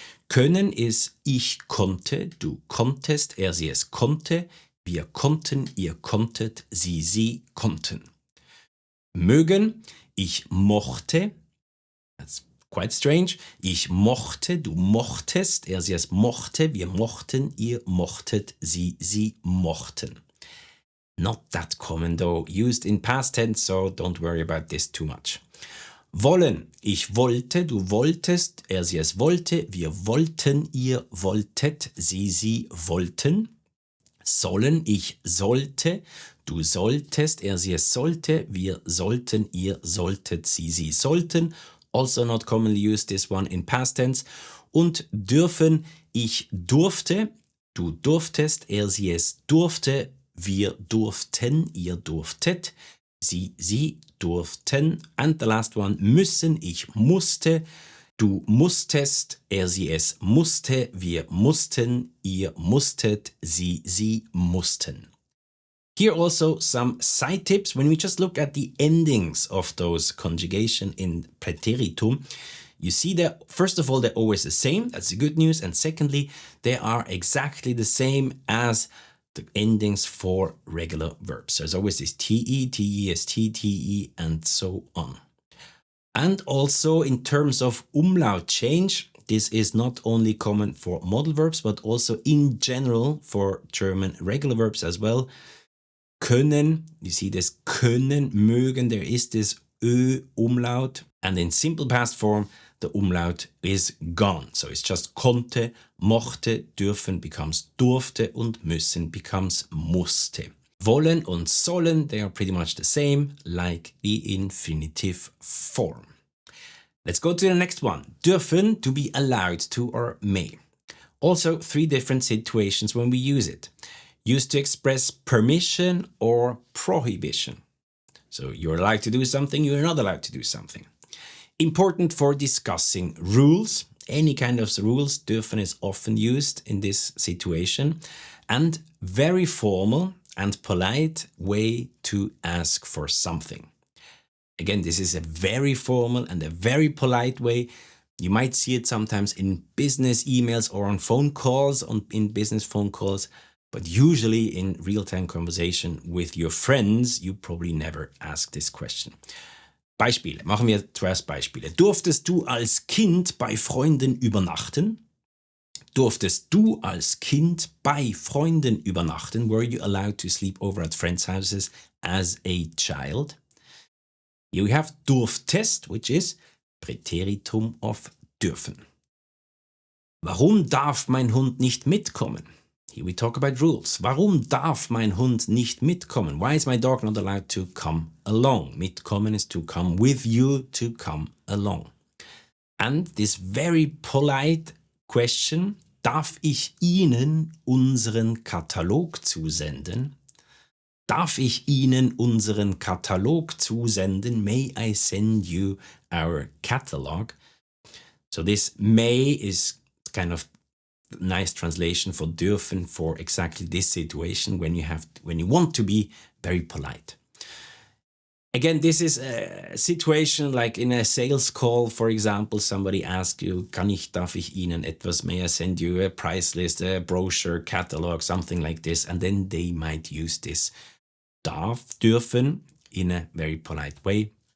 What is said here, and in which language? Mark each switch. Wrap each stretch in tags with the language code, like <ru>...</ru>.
<de>Können is ich konnte, du konntest, er, sie, es konnte, wir konnten, ihr konntet, sie konnten. Mögen, ich mochte,</de> <en>that's quite strange,</en> <de>ich mochte, du mochtest, er, sie, es mochte, wir mochten, ihr mochtet, sie mochten.</de> <en>Not that common though, used in past tense, so don't worry about this too much.</en> <de>Wollen, ich wollte, du wolltest, er, sie, es wollte, wir wollten, ihr wolltet, sie wollten. Sollen, ich sollte, du solltest, er, sie, es sollte, wir sollten, ihr solltet, sie sollten.</de> <en>Also not commonly used, this one in past tense.</en> <de>Und dürfen, ich durfte, du durftest, er, sie, es durfte, wir durften, ihr durftet, sie durften.</de> <en>And the last one,</en> <de>müssen, ich musste, du musstest, er, sie, es musste, wir mussten, ihr musstet, sie mussten.</de> <en>Here also some side tips. When we just look at the endings of those conjugation in Präteritum, you see that, first of all, they're always the same. That's the good news. And secondly, they are exactly the same as the endings for regular verbs. There's always this te, tes, te, and so on. And also in terms of umlaut change, this is not only common for modal verbs, but also in general for German regular verbs as well. Können, you see this können, mögen, there is this umlaut. And in simple past form, the umlaut is gone. So it's just konnte, mochte, dürfen becomes durfte, und müssen becomes musste. Wollen und sollen, they are pretty much the same, like the infinitive form. Let's go to the next one. Dürfen, to be allowed to or may. Also 3 different situations when we use it. Used to express permission or prohibition. So you're allowed to do something, you're not allowed to do something. Important for discussing rules. Any kind of rules, dürfen is often used in this situation. And very formal and polite way to ask for something. Again, this is a very formal and a very polite way. You might see it sometimes in business emails or on phone calls, in business phone calls, but usually in real-time conversation with your friends, you probably never ask this question.</en> <de>Beispiele. Machen wir zuerst Beispiele. Durftest du als Kind bei Freunden übernachten? Durftest du als Kind bei Freunden übernachten?</de> <en>Were you allowed to sleep over at friends' houses as a child? Here we have durftest, which is Präteritum of dürfen.</en> <de>Warum darf mein Hund nicht mitkommen?</de> <en>Here we talk about rules.</en> <de>Warum darf mein Hund nicht mitkommen?</de> <en>Why is my dog not allowed to come along? Mitkommen is to come with you, to come along. And this very polite question,</en> <de>darf ich Ihnen unseren Katalog zusenden? Darf ich Ihnen unseren Katalog zusenden?</de> <en>May I send you our catalog? So this may is kind of nice translation for dürfen for exactly this situation when you want to be very polite. Again, this is a situation like in a sales call, for example, somebody asks you,</en> <de>darf ich Ihnen etwas,</de> <en>may I send you a price list, a brochure, catalog, something like this, and then they might use this dürfen in a very polite way.</en>